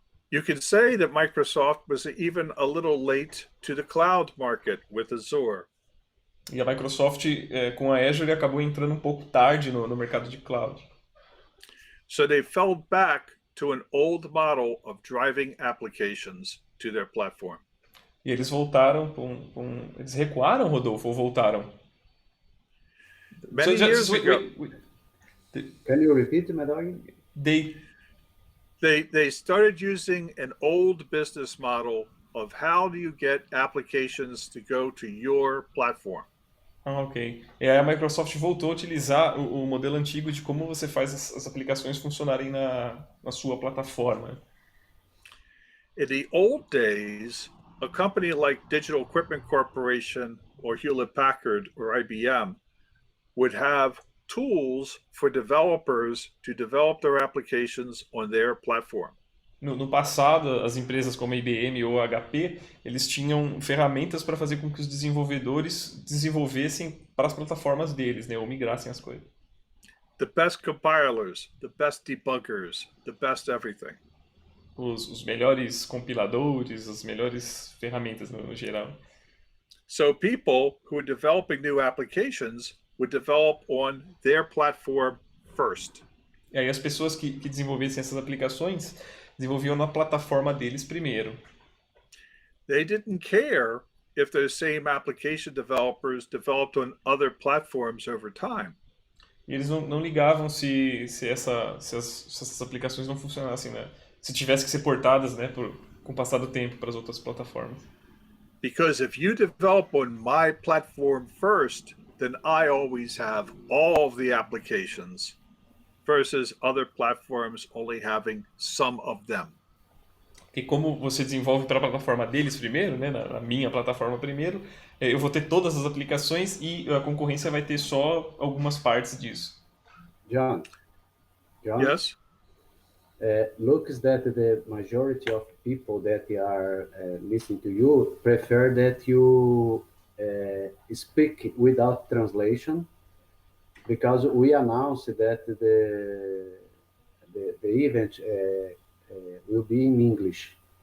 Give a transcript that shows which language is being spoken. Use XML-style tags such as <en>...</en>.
<en>You could say that Microsoft was even a little late to the cloud market with Azure.</en> <pt>E a Microsoft, com a Azure, acabou entrando um pouco tarde no mercado de cloud.</pt> <en>So they fell back to an old model of driving applications to their platform.</en> <pt>E eles voltaram eles recuaram, Rodolfo, ou voltaram?</pt> <en>Many years ago, Can you repeat, Maddog? they started using an old business model of how do you get applications to go to your platform. Ok.</en> <pt>E aí a Microsoft voltou a utilizar o modelo antigo de como você faz as aplicações funcionarem na sua plataforma.</pt> <en>In the old days, a company like Digital Equipment Corporation or Hewlett-Packard or IBM would have tools for developers to develop their applications on their platform.</en> <pt>No passado, as empresas como a IBM ou a HP, eles tinham ferramentas para fazer com que os desenvolvedores desenvolvessem para as plataformas deles, né, ou migrassem as coisas.</pt> <en>The best compilers, the best debuggers, the best everything.</en> <pt>Os melhores compiladores, as melhores ferramentas no geral.</pt> <en>So people who are developing new applications would develop on their platform first.</en> <pt>E aí as pessoas que desenvolvessem essas aplicações desenvolviam na plataforma deles primeiro.</pt> <en>They didn't care if those same application developers developed on other platforms over time.</en> <pt>E eles não ligavam se essas aplicações não funcionassem, né? Se tivesse que ser portadas, né, com o passar do tempo para as outras plataformas.</pt> <en>Because if you develop on my platform first, then I always have all of the applications versus other platforms only having some of them.</en> <pt>Porque como você desenvolve para a plataforma deles primeiro, né, na minha plataforma primeiro, eu vou ter todas as aplicações e a concorrência vai ter só algumas partes disso.</pt> <en>John? Yes? Looks that the majority of people that are listening to you prefer that you speak without translation, because we announced that the event will be in English.</en>